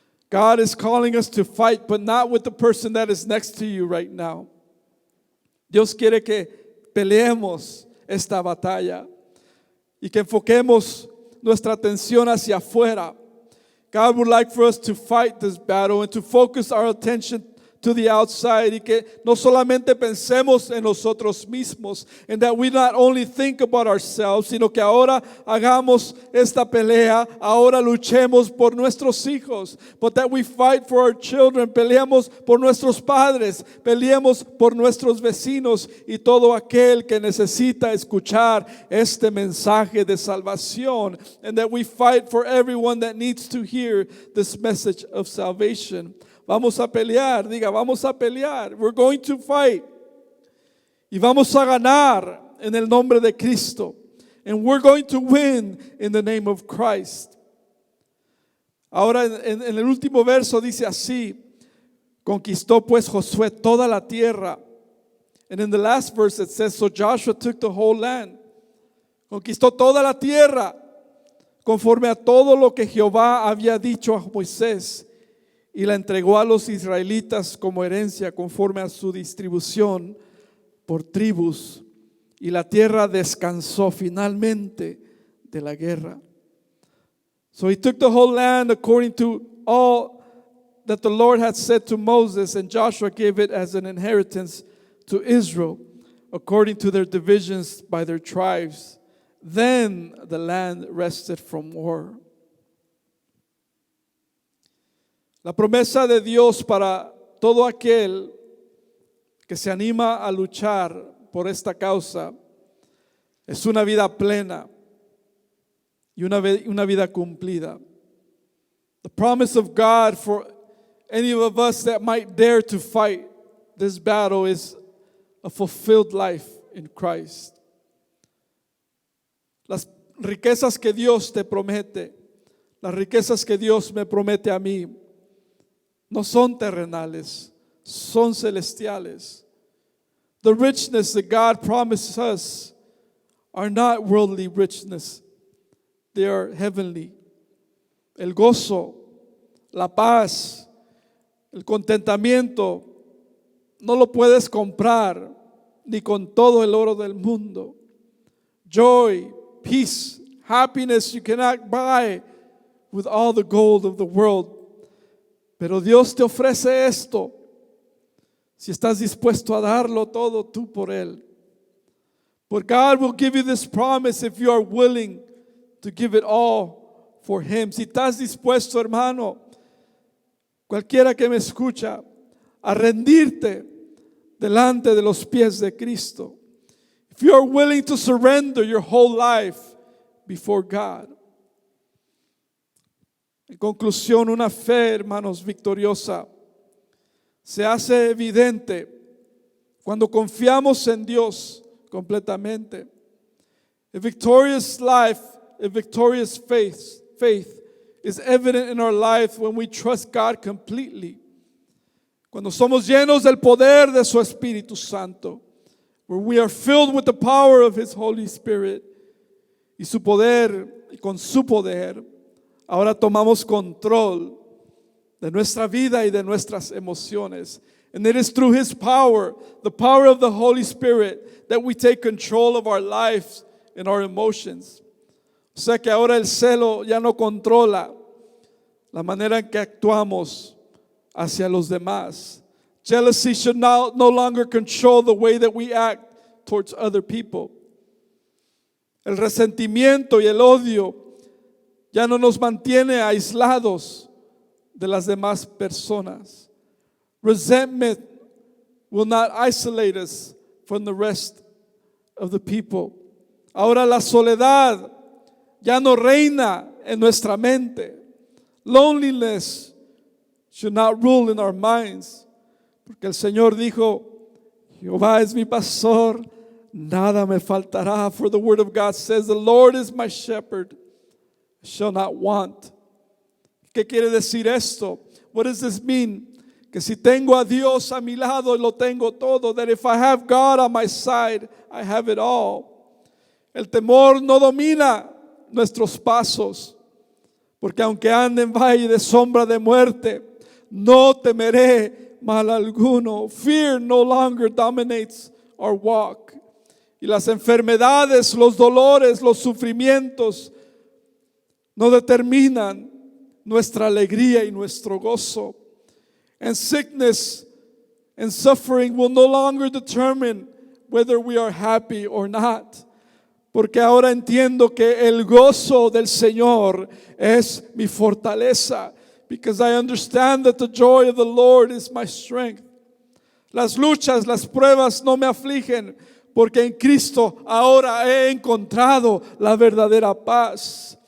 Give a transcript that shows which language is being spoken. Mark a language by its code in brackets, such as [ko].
[en] God is calling us to fight, but not with the person that is next to you right now. [es] Dios quiere que peleemos esta batalla y que enfoquemos nuestra atención hacia afuera. [en] God would like for us to fight this battle and to focus our attention to the outside, [es] y que no solamente pensemos en nosotros mismos, [en] and that we not only think about ourselves, [es] sino que ahora hagamos esta pelea, ahora luchemos por nuestros hijos, [en] but that we fight for our children, [es] peleamos por nuestros padres, peleemos por nuestros vecinos y todo aquel que necesita escuchar este mensaje de salvación, [en] and that we fight for everyone that needs to hear this message of salvation. [es] Vamos a pelear, diga, vamos a pelear. [en] We're going to fight. [es] Y vamos a ganar en el nombre de Cristo. [en] And we're going to win in the name of Christ. [es] Ahora en el último verso dice así: conquistó pues Josué toda la tierra. [en] And in the last verse it says, so Joshua took the whole land. [es] Conquistó toda la tierra, conforme a todo lo que Jehová había dicho a Moisés. Y la entregó a los israelitas como herencia conforme a su distribución por tribus. Y la tierra descansó finalmente de la guerra. [en] So he took the whole land according to all that the Lord had said to Moses, and Joshua gave it as an inheritance to Israel, according to their divisions by their tribes. Then the land rested from war. [es] La promesa de Dios para todo aquel que se anima a luchar por esta causa es una vida plena y una vida cumplida. [en] The promise of God for any of us that might dare to fight this battle is a fulfilled life in Christ. [es] Las riquezas que Dios te promete, las riquezas que Dios me promete a mí, no son terrenales, son celestiales. [en] The richness that God promises us are not worldly richness. They are heavenly. [es] El gozo, la paz, el contentamiento, no lo puedes comprar, ni con todo el oro del mundo. [en] Joy, peace, happiness you cannot buy with all the gold of the world. [es] Pero Dios te ofrece esto si estás dispuesto a darlo todo tú por Él. [en] But God will give you this promise if you are willing to give it all for Him. [es] Si estás dispuesto, hermano, cualquiera que me escucha, a rendirte delante de los pies de Cristo. [en] If you are willing to surrender your whole life before God. [es] En conclusión, una fe, hermanos, victoriosa se hace evidente cuando confiamos en Dios completamente. [en] A victorious life, a victorious faith is evident in our life when we trust God completely. [es] Cuando somos llenos del poder de su Espíritu Santo, [en] where we are filled with the power of His Holy Spirit, [es] y su poder, y con su poder, ahora tomamos control de nuestra vida y de nuestras emociones. [en] And it is through His power, the power of the Holy Spirit, that we take control of our lives and our emotions. [es] O sea que ahora el celo ya no controla la manera en que actuamos hacia los demás. [en] Jealousy should no longer control the way that we act towards other people. [es] El resentimiento y el odio ya no nos mantiene aislados de las demás personas. [en] Resentment will not isolate us from the rest of the people. [es] Ahora la soledad ya no reina en nuestra mente. [en] Loneliness should not rule in our minds. [es] Porque el Señor dijo, Jehová es mi pastor, nada me faltará. [en] For the word of God says, the Lord is my shepherd, I shall not want. [es] ¿Qué quiere decir esto? [en] What does this mean? [es] Que si tengo a Dios a mi lado, lo tengo todo. [en] That if I have God on my side, I have it all. [es] El temor no domina nuestros pasos. Porque aunque ande en valle de sombra de muerte, no temeré mal alguno. [en] Fear no longer dominates our walk. [es] Y las enfermedades, los dolores, los sufrimientos no determinan nuestra alegría y nuestro gozo. [en] And sickness and suffering will no longer determine whether we are happy or not. [es] Porque ahora entiendo que el gozo del Señor es mi fortaleza. [en] Because I understand that the joy of the Lord is my strength. [es] Las luchas, las pruebas no me afligen, porque en Cristo ahora he encontrado la verdadera paz.